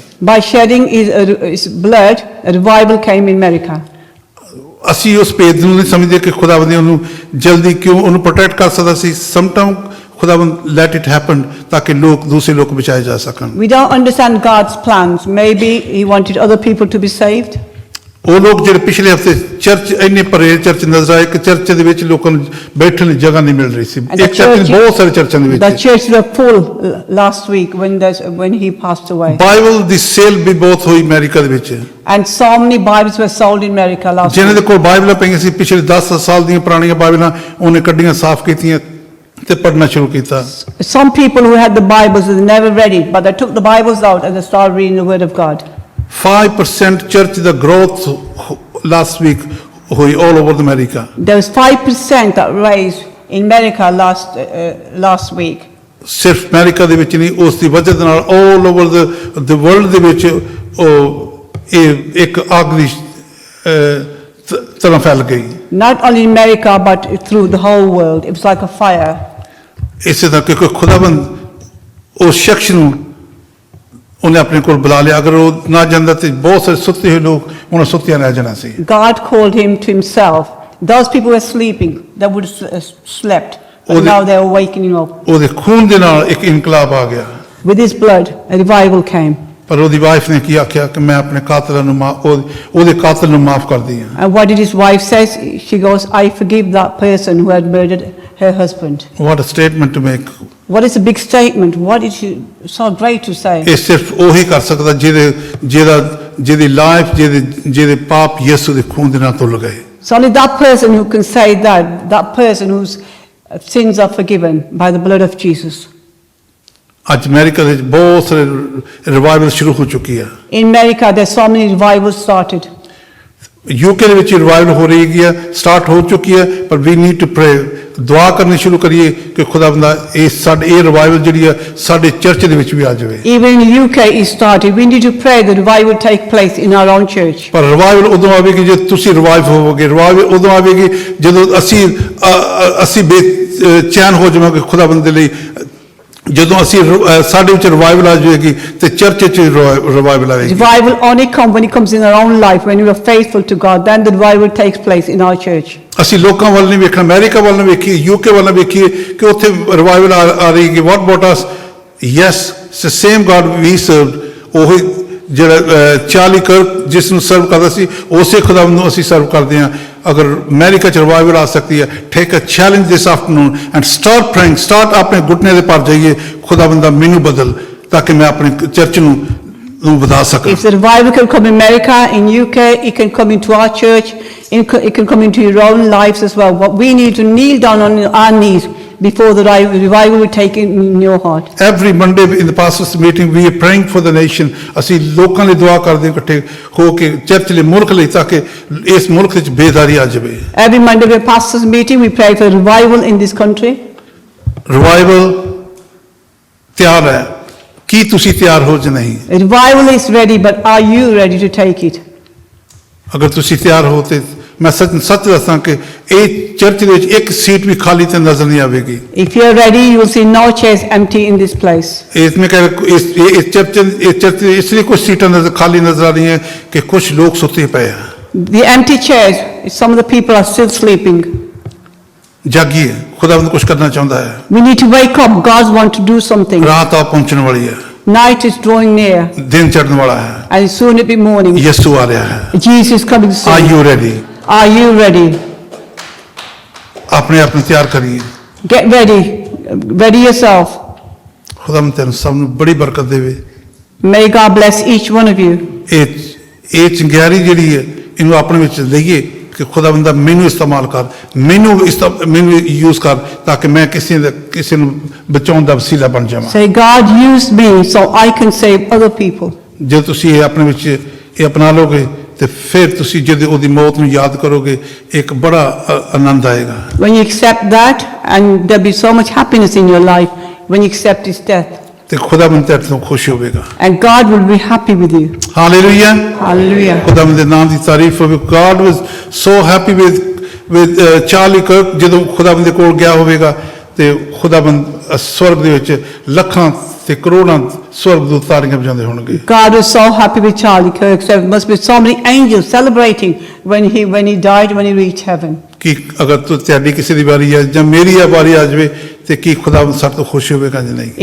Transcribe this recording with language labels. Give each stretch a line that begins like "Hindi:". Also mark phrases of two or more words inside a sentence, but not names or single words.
English: By shedding his blood, a revival came in America.
Punjabi: ਅਸੀਂ ਉਸ ਭੇਦ ਨੂੰ ਨਹੀਂ ਸਮਝਦੇ ਕਿ ਖੁਦਾਵੰਦ ਨੇ ਉਹਨੂੰ ਜਲਦੀ ਕਿਉਂ ਉਹਨੂੰ ਪ੍ਰੋਟੈਕਟ ਕਰ ਸਕਦਾ ਸੀ। ਸਮਟਾਈਮ ਖੁਦਾਵੰਦ
English: let it happen
Punjabi: ਤਾਂ ਕਿ ਦੂਸਰੇ ਲੋਕ ਬਚਾਏ ਜਾ ਸਕਣ।
English: We don't understand God's plans. Maybe he wanted other people to be saved.
Punjabi: ਉਹ ਲੋਕ ਜਿਹੜੇ ਪਿਛਲੇ ਹਫ਼ਤੇ ਚਰਚ ਇੰਨੇ ਭਰੇ ਚਰਚ ਨਜ਼ਰ ਆਏ ਕਿ ਚਰਚ ਦੇ ਵਿੱਚ ਲੋਕਾਂ ਨੂੰ ਬੈਠਣ ਦੀ ਜਗ੍ਹਾ ਨਹੀਂ ਮਿਲ ਰਹੀ ਸੀ।
English: And the
Punjabi: ਇੱਕ ਚਰਚ ਨਹੀਂ, ਬਹੁਤ ਸਾਰੇ ਚਰਚਾਂ ਦੇ
English: the
Punjabi: ਵਿੱਚ
English: churches were full last week when he passed away.
Punjabi: ਬਾਈਬਲ ਦੀ ਸੇਲ ਵੀ ਬਹੁਤ ਹੋਈ ਅਮਰੀਕਾ ਦੇ ਵਿੱਚ।
English: And so many Bibles were sold in America last
Punjabi: ਜਿਹਨਾਂ ਦੇ
English: week.
Punjabi: ਕੋਲ ਬਾਈਬਲਾਂ ਪਈਆਂ ਸੀ ਪਿਛਲੇ 10 ਸਾਲ ਦੀਆਂ ਪੁਰਾਣੀਆਂ ਬਾਈਬਲਾਂ ਉਹਨੇ ਕੱਢੀਆਂ, ਸਾਫ਼ ਕੀਤੀਆਂ ਤੇ ਪੜ੍ਹਨਾ ਸ਼ੁਰੂ ਕੀਤਾ।
English: Some people who had the Bibles, they never read it, but they took the Bibles out and they started reading the Word of God.
Punjabi: 5% ਚਰਚ ਦਾ
English: growth last week
Punjabi: ਹੋਈ
English: all over America। There was 5% that raised in America last week.
Punjabi: ਸਿਰਫ ਅਮਰੀਕਾ ਦੇ ਵਿੱਚ ਨਹੀਂ, ਉਸ ਦੀ ਵਜ੍ਹਾ ਦੇ ਨਾਲ
English: all over the world
Punjabi: ਦੇ ਵਿੱਚ ਇਹ ਇੱਕ ਅੱਗ ਦੀ ਤਰ੍ਹਾਂ ਫੈਲ ਗਈ।
English: Not only in America, but through the whole world. It was like a fire.
Punjabi: ਇਸੇ ਤਰ੍ਹਾਂ ਕਿ ਖੁਦਾਬੰਦ ਉਸ ਸ਼ਖਸ ਨੂੰ ਉਹਨੇ ਆਪਣੇ ਕੋਲ ਬੁਲਾ ਲਿਆ। ਅਗਰ ਉਹ ਨਾ ਜਾਂਦਾ ਤੇ ਬਹੁਤ ਸਾਰੇ ਸੁੱਤੇ ਹੋਏ ਲੋਕ ਉਹਨਾਂ ਸੁੱਤਿਆਂ ਰਹਿ ਜਾਣਾ ਸੀ।
English: God called him to himself. Those people were sleeping. They would have slept. But Oh, now they're waking up.
Punjabi: ਉਹਦੇ ਖੂਨ ਦੇ ਨਾਲ ਇੱਕ ਇਨਕਲਾਬ ਆ ਗਿਆ।
English: With his blood, a revival came.
Punjabi: ਪਰ ਉਹਦੀ ਵਾਈਫ ਨੇ ਕੀ ਆਖਿਆ ਕਿ ਮੈਂ ਆਪਣੇ ਕਾਤਲਾਂ ਨੂੰ ਉਹਦੇ ਕਾਤਲ ਨੂੰ ਮਾਫ ਕਰਦੀ ਹਾਂ।
English: And what did his wife say? She goes, I forgive that person who had murdered her husband. What a statement to make। What is a big statement? What is so great to say?
Punjabi: ਇਹ ਸਿਰਫ ਉਹੀ ਕਰ ਸਕਦਾ ਜਿਹਦੀ ਲਾਈਫ ਜਿਹਦੇ ਪਾਪ ਯਿਸੂ ਦੇ ਖੂਨ ਦੇ ਨਾਲ ਧੁੱਲ ਗਏ।
English: It's only that person who can say that person whose sins are forgiven by the blood of Jesus.
Punjabi: ਅੱਜ ਅਮਰੀਕਾ ਦੇ ਵਿੱਚ ਬਹੁਤ ਸਾਰੇ ਰਿਵਾਈਵਲ ਸ਼ੁਰੂ ਹੋ ਚੁੱਕੀ ਹੈ।
English: In America, there's so many revivals started.
Punjabi: ਯੂਕੇ ਦੇ ਵਿੱਚ ਰਿਵਾਈਵਲ ਹੋ ਰਹੀ ਹੈ, ਸਟਾਰਟ ਹੋ ਚੁੱਕੀ ਹੈ, ਪਰ
English: we need to pray.
Punjabi: ਦੁਆ ਕਰਨੀ ਸ਼ੁਰੂ ਕਰੀਏ ਕਿ ਖੁਦਾਵੰਦਾ ਇਹ ਰਿਵਾਈਵਲ ਜਿਹੜੀ ਹੈ ਸਾਡੇ ਚਰਚ ਦੇ ਵਿੱਚ ਵੀ ਆ ਜਾਵੇ।
English: Even in UK, it started. We need to pray the revival take place in our own church.
Punjabi: ਪਰ ਰਿਵਾਈਵਲ ਉਦੋਂ ਆਵੇਗੀ ਜੇ ਤੁਸੀਂ ਰਿਵਾਈਵ ਹੋਵੋਗੇ। ਰਿਵਾਈਵਲ ਉਦੋਂ ਆਵੇਗੀ ਜਦੋਂ ਅਸੀਂ ਬੇਚੈਨ ਹੋ ਜਾਵਾਂਗੇ ਖੁਦਾਵੰਦ ਦੇ ਲਈ। ਜਦੋਂ ਅਸੀਂ ਸਾਡੇ ਵਿੱਚ ਰਿਵਾਈਵਲ ਆ ਜਾਏਗੀ ਤੇ ਚਰਚ ਵਿੱਚ ਰਿਵਾਈਵਲ ਆਏਗੀ।
English: Revival only comes when it comes in our own life, when we are faithful to God. Then the revival takes place in our church.
Punjabi: ਅਸੀਂ ਲੋਕਾਂ ਵੱਲ ਨਹੀਂ ਵੇਖਣਾ, ਅਮਰੀਕਾ ਵੱਲ ਨਹੀਂ ਵੇਖੀਏ, ਯੂਕੇ ਵੱਲ ਨਹੀਂ ਵੇਖੀਏ ਕਿ ਉੱਥੇ ਰਿਵਾਈਵਲ ਆ ਰਹੀ ਹੈ।
English: What about us? Yes, it's the same God we served.
Punjabi: ਉਹੀ ਜਿਹੜਾ ਚਾਰਲੀ ਕਰਕ ਜਿਸ ਨੂੰ ਸਰਵ ਕਰਦਾ ਸੀ, ਉਸੇ ਖੁਦਾਵੰਦ ਨੂੰ ਅਸੀਂ ਸਰਵ ਕਰਦੇ ਹਾਂ। ਅਗਰ ਅਮਰੀਕਾ 'ਚ ਰਿਵਾਈਵਲ ਆ ਸਕਦੀ ਹੈ,
English: take a challenge this afternoon and start praying.
Punjabi: ਸਟਾਰਟ ਆਪਣੇ ਘੁਟਨੇ ਦੇ ਪਰ ਜਾਈਏ, ਖੁਦਾਵੰਦਾ ਮੈਨੂੰ ਬਦਲ ਤਾਂ ਕਿ ਮੈਂ ਆਪਣੀ ਚਰਚ ਨੂੰ ਵਧਾ ਸਕਾਂ।
English: If the revival can come in America, in UK, it can come into our church, it can come into your own lives as well. What we need to kneel down on our knees before the revival will take in your heart. Every Monday in the pastors meeting we are praying for the nation।
Punjabi: ਅਸੀਂ ਲੋਕਾਂ ਲਈ ਦੁਆ ਕਰਦੇ ਇਕੱਠੇ ਹੋ ਕੇ ਚਰਚ ਲਈ, ਮੁਲਕ ਲਈ, ਤਾਂ ਕਿ ਇਸ ਮੁਲਕ ਵਿੱਚ ਬੇਦਾਰੀ ਆ ਜਾਵੇ।
English: Every Monday we have pastors meeting, we pray for revival in this country.
Punjabi: ਰਿਵਾਈਵਲ ਤਿਆਰ ਹੈ, ਕੀ ਤੁਸੀਂ ਤਿਆਰ ਹੋ ਜਾਂ ਨਹੀਂ?
English: A revival is ready, but are you ready to take it?
Punjabi: ਅਗਰ ਤੁਸੀਂ ਤਿਆਰ ਹੋ ਤੇ ਮੈਂ ਸੱਚ ਦੱਸਾਂ ਕਿ ਇਹ ਚਰਚ ਦੇ ਵਿੱਚ ਇੱਕ ਸੀਟ ਵੀ ਖਾਲੀ ਤੇ ਨਜ਼ਰ ਨਹੀਂ ਆਵੇਗੀ।
English: If you are ready, you will see no chairs empty in this place.
Hindi: इसमें इस चर्च
Punjabi: ਇਸ ਲਈ ਕੁਝ ਸੀਟਾਂ ਖਾਲੀ ਨਜ਼ਰ ਆ ਰਹੀਆਂ ਕਿ ਕੁਝ ਲੋਕ ਸੁੱਤੇ ਪਏ ਆ।
English: The empty chairs, some of the people are still sleeping.
Punjabi: ਜਾਗੀਏ, ਖੁਦਾਵੰਦ ਕੁਝ ਕਰਨਾ ਚਾਹੁੰਦਾ ਹੈ।
English: We need to wake up. God wants to do something.
Punjabi: ਰਾਤ ਆ ਪਹੁੰਚਣ ਵਾਲੀ ਹੈ,
English: Night is drawing near,
Punjabi: ਦਿਨ ਚੜ੍ਹਨ ਵਾਲਾ ਹੈ,
English: and soon it will be morning.
Punjabi: ਯਿਸੂ ਆ ਰਿਹਾ ਹੈ।
English: Jesus is coming soon. Are you ready? Are you ready?
Punjabi: ਆਪਣੇ ਆਪ ਨੂੰ ਤਿਆਰ ਕਰੀਏ।
English: Get ready. Ready yourself.
Punjabi: ਖੁਦਾਵੰਦ ਤੈਨੂੰ ਸਭ ਨੂੰ ਬੜੀ ਬਰਕਤ ਦੇਵੇ।
English: May God bless each one of you.
Punjabi: ਇਹ ਚੰਗਿਆੜੀ ਜਿਹੜੀ ਹੈ ਇਹਨੂੰ ਆਪਣੇ ਵਿੱਚ ਲਈਏ ਕਿ ਖੁਦਾਵੰਦਾ ਮੈਨੂੰ ਇਸਤੇਮਾਲ ਕਰ, ਮੈਨੂੰ ਯੂਜ਼ ਕਰ ਤਾਂ ਕਿ ਮੈਂ ਕਿਸੇ ਨੂੰ ਬਚਾਉਣ ਦਾ ਵਸੀਲਾ ਬਣ ਜਾਵਾਂ।
English: Say, God used me so I can save other people.
Punjabi: ਜੇ ਤੁਸੀਂ ਇਹ ਆਪਣੇ ਵਿੱਚ ਇਹ ਅਪਣਾ ਲਓਗੇ ਤੇ ਫਿਰ ਤੁਸੀਂ ਜਦੋਂ ਉਹਦੀ ਮੌਤ ਨੂੰ ਯਾਦ ਕਰੋਗੇ ਇੱਕ ਬੜਾ ਆਨੰਦ ਆਏਗਾ।
English: When you accept that, and there'll be so much happiness in your life when you accept his death.
Punjabi: ਤੇ ਖੁਦਾਵੰਦ ਤੁਹਾਡੇ ਤੋਂ ਖੁਸ਼ ਹੋਵੇਗਾ।
English: And God will be happy with you.
Punjabi: ਹਾਲੇਲੂਇਆ।
English: Hallelujah.
Punjabi: ਖੁਦਾਵੰਦ ਦੇ ਨਾਮ ਦੀ ਤਾਰੀਫ ਹੋਵੇ।
English: God was so happy with
Punjabi: ਚਾਰਲੀ ਕਰਕ ਜਦੋਂ ਖੁਦਾਵੰਦ ਦੇ ਕੋਲ ਗਿਆ ਹੋਵੇਗਾ ਤੇ ਖੁਦਾਵੰਦ ਸਵਰਗ ਦੇ ਵਿੱਚ ਲੱਖਾਂ ਤੇ ਕਰੋੜਾਂ ਸਵਰਗਦੂਤ ਤਾੜੀਆਂ ਵਜਾਉਂਦੇ ਹੋਣਗੇ।
English: God was so happy with Charlie Kirk. So there must be so many angels celebrating when he died, when he reached heaven.
Punjabi: ਕਿ ਅਗਰ ਤੁਹਾਡੀ ਕਿਸੇ ਦੀ ਵਾਰੀ ਆ ਜਾਂ ਮੇਰੀ ਵਾਰੀ ਆ ਜਾਵੇ ਤੇ ਕੀ ਖੁਦਾਵੰਦ ਸਾਡੇ ਤੋਂ ਖੁਸ਼ ਹੋਵੇਗਾ ਜਾਂ ਨਹੀਂ।